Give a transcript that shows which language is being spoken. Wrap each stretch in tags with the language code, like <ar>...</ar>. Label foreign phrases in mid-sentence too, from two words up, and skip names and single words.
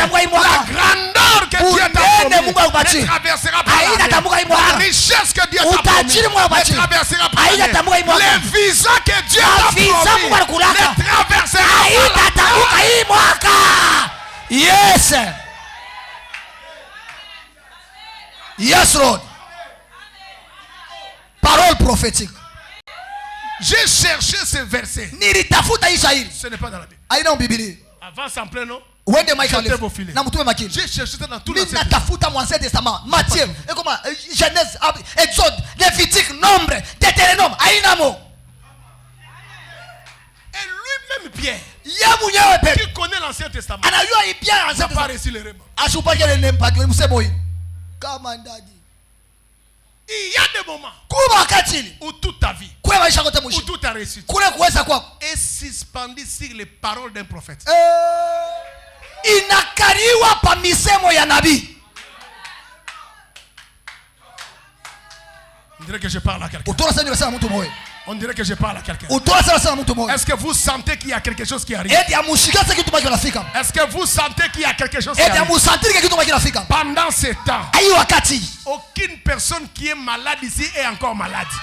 <fr>La grandeur que Dieu t'a promis ne traversera pas l'année. La richesse que Dieu t'a promis ne traversera pas l'année. Les visas que Dieu t'a promis ne traversera pas l'année.</fr> <en>Yes. Yes, Lord.</en> <fr>Parole prophétique. J'ai cherché ce verset. Ce n'est pas dans la Bible. Avance en plein, non? J'ai cherché ça dans tout l'Ancien Testament. Matthieu, Genèse, Exode, Lévitique, Nombre, Deutéronome. Et lui-même Pierre, qui connaît l'Ancien Testament, n'a pas réussi le réma. Il y a des moments où toute ta vie, où tout a réussi, est suspendu sur les paroles d'un prophète.</fr> <sw>Inakariwa pa misemo ya nabii.</sw> <fr>On dirait que je parle à quelqu'un. On dirait que je parle à quelqu'un. Est-ce que vous sentez qu'il y a quelque chose qui arrive? Est-ce que vous sentez qu'il y a quelque chose qui arrive? Pendant ce temps, aucune personne qui est malade ici est encore malade.</fr>